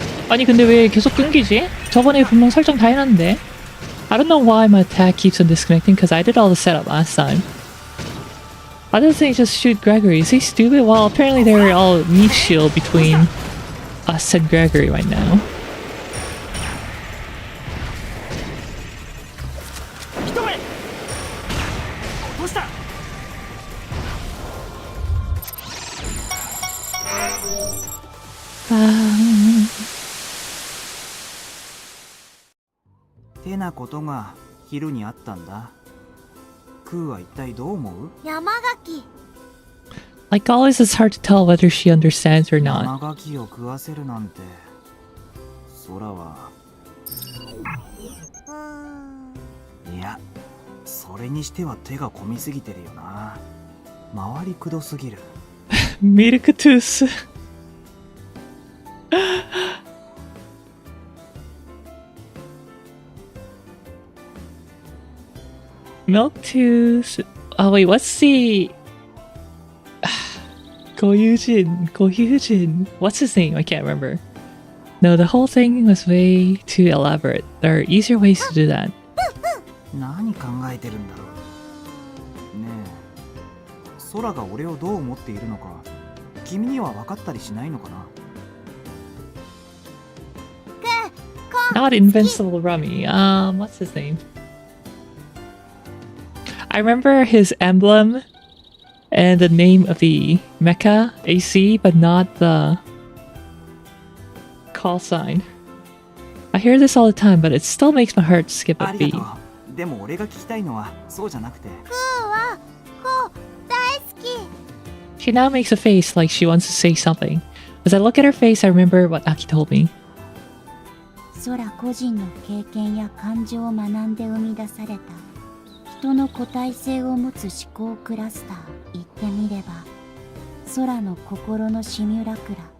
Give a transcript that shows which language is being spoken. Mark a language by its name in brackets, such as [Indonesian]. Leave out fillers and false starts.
[Korean] 아니 근데 왜 계속 끊기지? 저번에 분명 설정 다 해놨는데. [English] I don't know why my attack keeps on disconnecting because I did all the setup last time. Why doesn't he just shoot Gregory? Is he stupid? Well, apparently they're all meat shield between us and Gregory right now. [Japanese] 一目落としたてなことが昼にあったんだクーは一体どう思う山垣 [English] Like always, it's hard to tell whether she understands or not. [Japanese] 生ガキを食わせるなんて空はいやそれにしては手が込みすぎてるよな回りくどすぎる [English] Milk tooth. Milk tooth. Oh wait, what's the Gohyujin. What's his name? I can't remember. No, the whole thing was way too elaborate. There are easier ways to do that. [Japanese] 何考えてるんだろうねえ空が俺をどう思っているのか君には分かったりしないのかな [English] Not Invincible Rummy. What's his name? I remember his emblem and the name of the mecha AC, but not the call sign. I hear this all the time, but it still makes my heart skip [Japanese] あ a りが [English] beat. [Japanese] とうでも俺が聞きたいのはそうじゃなくてはこう大好き [English] She now makes a face like she wants to say something. As I look at her face, I remember what Aki told me. [Japanese] 空個人の経験や感情を学んで生み出された人の個体性を持つ思考クラスター。言ってみれば空の心のシミュラクラ。